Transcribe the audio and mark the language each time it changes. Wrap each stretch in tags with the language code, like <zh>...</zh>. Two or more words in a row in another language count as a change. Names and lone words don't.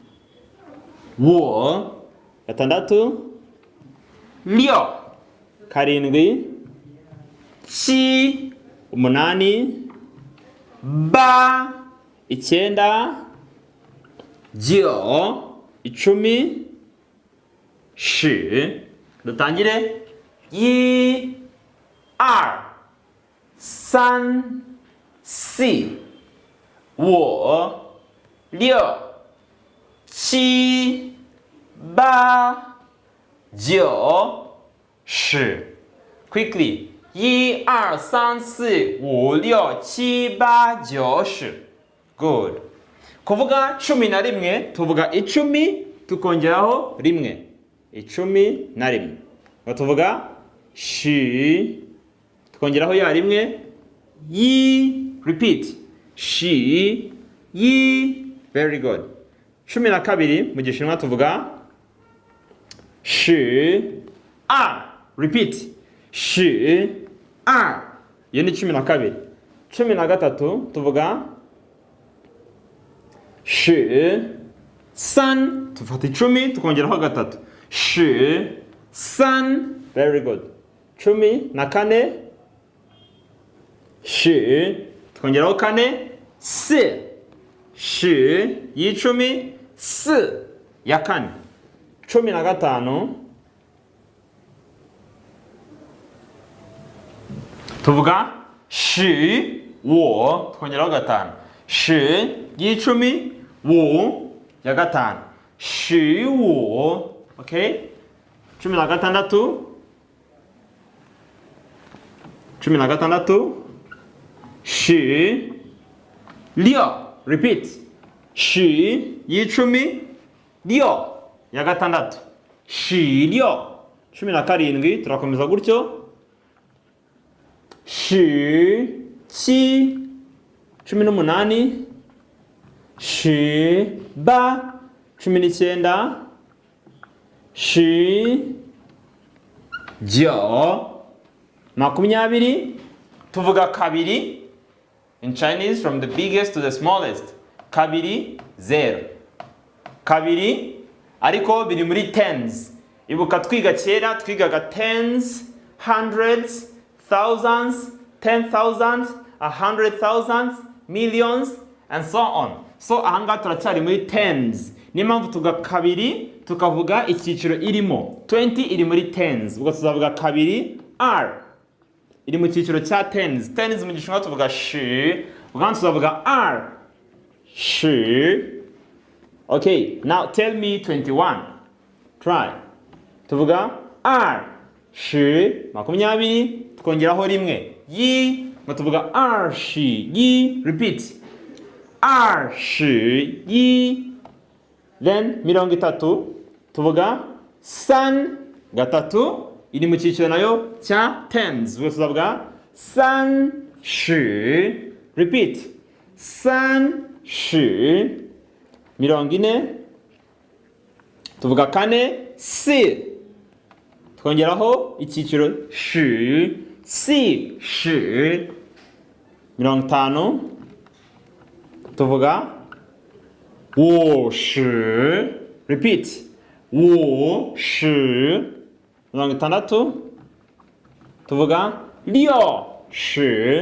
<rw>wo, gatandatu lyo, karindwi chi, umunani ba, icyenda jyo, icumi shi.</rw> <zh>Dutangire 一 二 三 四 五 六 七 八 九 十.</zh> <en>Quickly. 1, 2, 3, 4, 5, 6, 7, 8, 9, 10. Good.</en> <rw>Kuvuga 11 tuvuga 10 tukongeraho rimwe. 11. Tuvuga shi tukongeraho ya rimwe yi.</rw> <zh>Repeat. 十一.</zh> <en>Very good.</en> <rw>12 mu Gishinwa tuvuga</rw> <zh>十二.</zh> <rw>Repeat.</rw> <zh>十二.</zh> <rw>Iyo ni 12. 13 tuvuga</rw> <zh>十三.</zh> <rw>Tufata 10 tukongeraho gatatu.</rw> <zh>十三.</zh> <en>Very good.</en> <rw>14 shi tukongeraho kane si. Shi y'icumi si ya kane. 15 tuvuga</rw> <zh>十五</zh> <rw>tukongeraho gatanu. Shi y'icumi wo ya gatanu.</rw> <zh>十五. Okay. 16 十六. Repeat.</zh> <rw>Shi y'icumi lyo ya gatandatu.</rw> <zh>十六.</zh> <rw>17 turakomeza gutyo.</rw> <zh>十七. 18 十八. 19 十九.</zh> <rw>20 tuvuga kabiri.</rw> <en>In Chinese, from the biggest to the smallest.</en> <rw>Kabiri, 0. Kabiri, ariko biri muri tens. Ibuka twiga kera, twigaga</rw> <en>tens, hundreds, thousands, 10,000, 100,000, millions, and so on.</en> <rw>So ahanga turacyari muri tens. Niyo mpamvu tuvuga kabiri tukavuga icyiciro irimo. 20 iri muri tens, ubwo tuzavuga kabiri r iri mu cyiciro cya tens. Tens mu gishinwa tuvuga shi, ubwo tuzavuga</rw> <zh>二十.</zh> <en>Okay, now tell me 21. Try.</en> <rw>Tuvuga</rw> <zh>二十</zh> <rw>20, tukongeraho rimwe yi, ngo tuvuga</rw> <zh>二十一.</zh> <rw>Repeat.</rw> <zh>二十一.</zh> <rw>Then 30 tuvuga san gatatu iri mu cyiciro nayo cya tens, ubwo tuzavuga</rw> <zh>三十.</zh> <rw>Repeat.</rw> <zh>三十. 40</zh> <rw>tuvuga kane</rw> <zh>si,</zh> <rw>tukongeraho icyiciro</rw> <zh>十四十.</zh> <rw>50 tuvuga</rw> <zh>五十. Repeat. 五十.</zh> <rw>60 tuvuga</rw> <zh>六十.</zh>